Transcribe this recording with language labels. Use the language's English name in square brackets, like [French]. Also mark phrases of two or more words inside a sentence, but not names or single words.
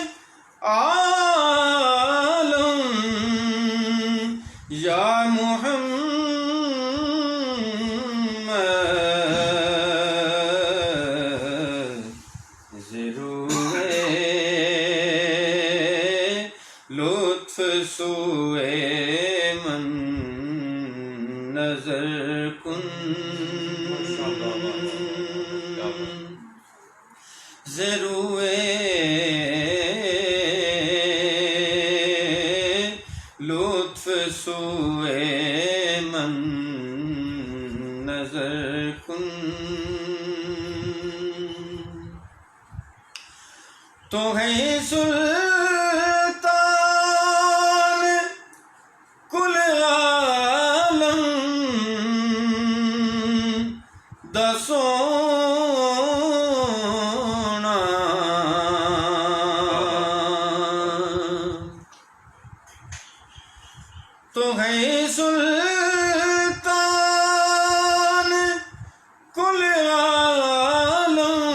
[Persian] عالم یا محمد لطف سوئے من نظر کن ضروے لطف سوئے من نظر کن. [Urdu] تو ہے سلطان کل عالم دا سونا تو ہے سلطان کل عالم